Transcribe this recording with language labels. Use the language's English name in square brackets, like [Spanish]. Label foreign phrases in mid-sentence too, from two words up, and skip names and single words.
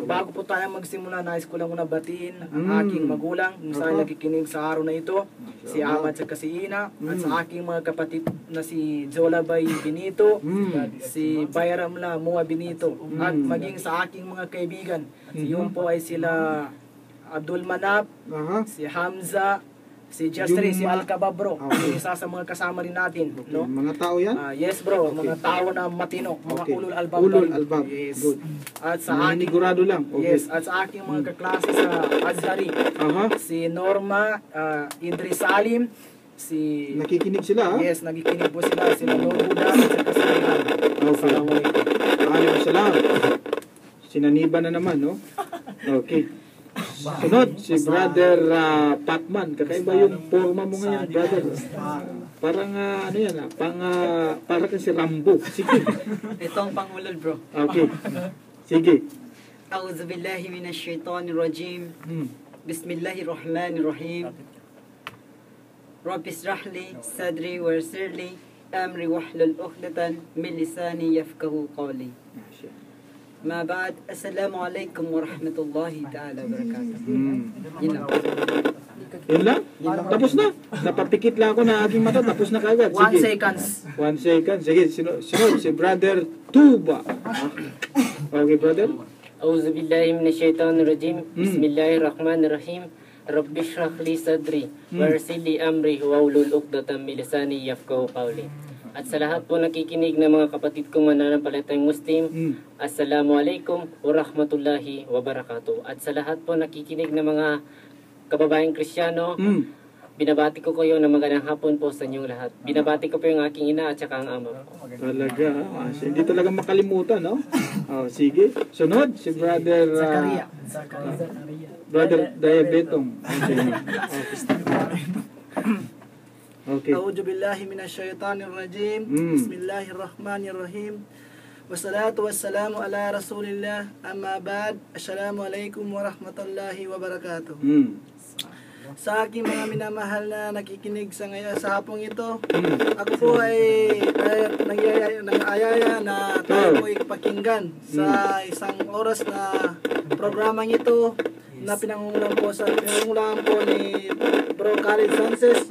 [Filipino] Bago po tayo magsimula, nais ko lang muna batiin ang aking magulang kung saan nakikinig sa araw na ito, si Ahmad sa Kasiina, at sa aking mga kapatid na si Jolabay Benito, si Bayramla Mua Benito, at maging sa aking mga kaibigan. Yun po ay sila Abdul Manap, si Hamza, si Justri, si Alcababro, isa sa mga kasama rin natin, no? Mga tao yan? [English] Yes bro, [Filipino] mga tao na matino, mga [Arabic] أولو الألباب. أولو الألباب. [English] Yes. Good. [Filipino] At sa aking Manigurado lang. Okay. Yes, at sa aking mga kaklase sa Azhari, si Norma, Idris Salim, si Nakikinig sila, ha? Yes, nakikinig po sila, sila Norbuda, at saka si Rihan. [Arabic] السلام عليكم. وعليكم السلام. [Filipino] Sinaniba na naman, no? [English] Okay. [Filipino] Sunod, si Brother Patman. Kakaiba yung forma mo ngayon, brother. Parang ano yan, parang si Rambo. Sige. Ito ang pangulol, bro. Okay. Sige. [Arabic] أعوذ بالله من الشيطان الرجيم. بسم الله الرحمن الرحيم. رب اشرح لي صدري ويسر لي أمري واحلل عقدة من لساني يفقهوا قولي. أما بعد، السلام عليكم ورحمة الله تعالى وبركاته. [Filipino] Yun lang. Yun lang? Tapos na. Napapikit lang ako na aking mata. Tapos na kagad. 1 Sige. [English] seconds. 1 second. [Filipino] Sige, sunod si Brother Tuba. [English] Okay, brother? [Arabic] أعوذ بالله من الشيطان الرجيم بسم الله الرحمن الرحيم رب اشرح لي صدري ويسر لي أمري واحلل عقدة من لساني يفقهوا قولي. [Filipino] At sa lahat po nakikinig ng mga kapatid kong mananampalatayang Muslim, [Arabic] السلام عليكم ورحمة الله وبركاته. [Filipino] At sa lahat po nakikinig ng mga kababayang Kristiyano, binabati ko kayo ng magandang hapon po sa inyong lahat. Binabati ko po yung aking ina at saka ang ama po. Talaga, hindi talaga makalimutan, no? Sige. Sunod, si Brother Brother Diabetong. [English] Okay. [Arabic] أعوذ بالله من الشيطان الرجيم. بسم الله الرحمن الرحيم. والصلاة والسلام على رسول الله. أما بعد. السلام عليكم ورحمة الله وبركاته. [Filipino] Sa aking mga minamahal na nakikinig sa ngayon sa hapong ito, ako po ay nang-ayaya na tayo po ipakinggan sa isang oras na programang ito na pinangungunahan po ni Bro Khalid Sanchez.